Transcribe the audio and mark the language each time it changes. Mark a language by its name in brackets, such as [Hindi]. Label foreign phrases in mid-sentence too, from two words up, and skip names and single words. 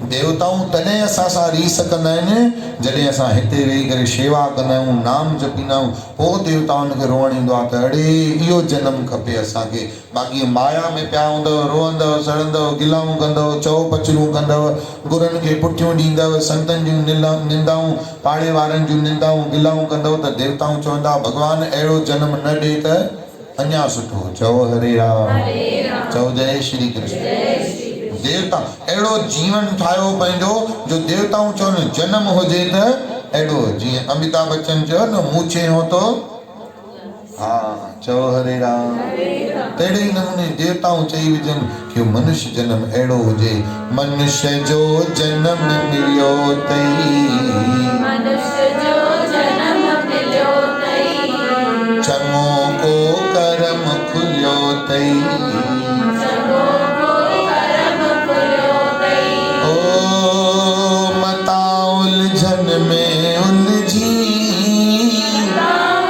[Sindhi] देवताऊं तॾहिं असां सां रीस कंदा आहिनि जॾहिं असां हिते वेही करे शेवा कंदा आहियूं, नाम जपींदा आहियूं, पोइ देवताउनि खे रोअण ईंदो आहे त अड़े इहो जनमु खपे असांखे। बाक़ी माया में पिया हूंदव, रोअंदव सड़ंदव गिलाऊं कंदव चओ पचड़ूं कंदव, गुरुनि खे पुठियूं ॾींदव, संतनि जूं निंदाऊं पाड़े वारनि जूं निंदाऊं गिलाऊं कंदव, त देवताऊं चवंदा भॻवानु अहिड़ो जनमु न ॾे त अञा सुठो। चओ हरे राम, चओ जय श्री कृष्ण। देवता अहिड़ो जीवन ठाहियो पंहिंजो जो देवताऊं चवनि जनम हुजे त अहिड़ो, जीअं अमिताभ बच्चन चयो न [Hindi] मूछे हो तो, [Sindhi] हा चओ हरे राम। तहिड़े ई नमूने देवताऊं चई विझनि कि मनुष्य जन्म अहिड़ो हुजे। मनुष्य जो जन्म मिलियो तई, मनुष्य जो जन्म मिलियो तई, चङो को करम खुलियो तई, चङो को करम खुलियो तई। ओ मता उलझन में उलझी, मता